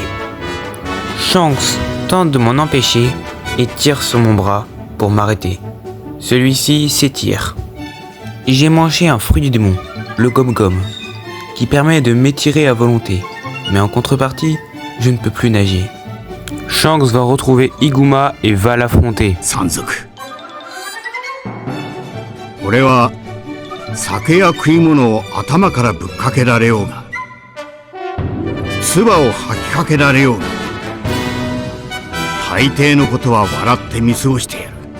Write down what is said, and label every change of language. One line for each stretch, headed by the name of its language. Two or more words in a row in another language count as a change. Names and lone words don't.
French: Shanks tente de m'en empêcher et tire sur mon bras pour m'arrêter. Celui-ci s'étire. Et j'ai mangé un fruit du démon, le gom-gom, qui permet de m'étirer à volonté. Mais en contrepartie, je ne peux plus nager. Shanks va retrouver Iguma et va l'affronter. Sanzoku.
Japanese: 俺は酒や食い物を頭からぶっかけられようが、唾を吐きかけられようが、大抵のことは笑って見過ごしてやる。